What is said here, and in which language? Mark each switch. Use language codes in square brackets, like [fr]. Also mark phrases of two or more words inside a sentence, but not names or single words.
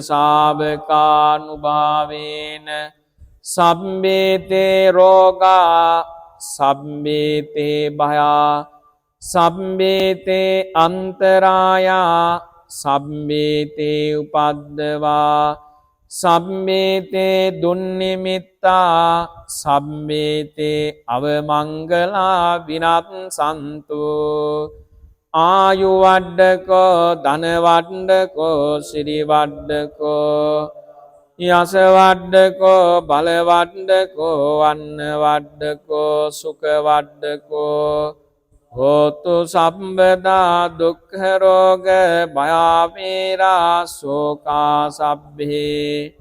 [pi] ශාවකානුභාවේන සම්බේතේ රෝගා සම්බේතේ භයා සම්බේතේ අන්තරායා සම්බේතේ උපද්දවා සම්බේතේ දුන්නිමිත්තා සම්බේතේ අවමංගලා විනස්සන්තු ආයු වඩ්ඩකෝ ධන වඩ්ඩකෝ සිරි වඩ්ඩකෝ යස වඩ්ඩකෝ බල වඩ්ඩකෝ වන්න වඩ්ඩකෝ සුඛ වඩ්ඩකෝ හෝතු සම්බදා දුක්ඛ රෝග භයාවේරා ශෝකා සබ්බේ